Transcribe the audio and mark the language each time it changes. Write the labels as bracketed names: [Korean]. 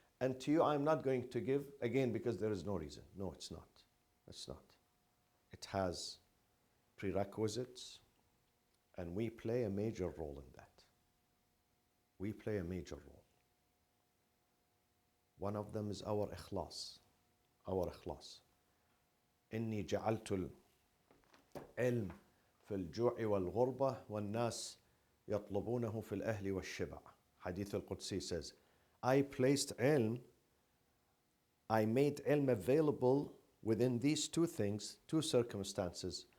[English] And to you, I'm not going to give again because there is no reason. No, it's not. It's not. It has prerequisites, and we play a major role in that. We play a major role. One of them is our ikhlas. Our ikhlas. [Arabic] إني جعلت العلم في الجوع والغربة والناس يطلبونه في الأهل والشبع. [English] Hadith al-Qudsi says, I placed ilm, I made ilm available within these two things, two circumstances.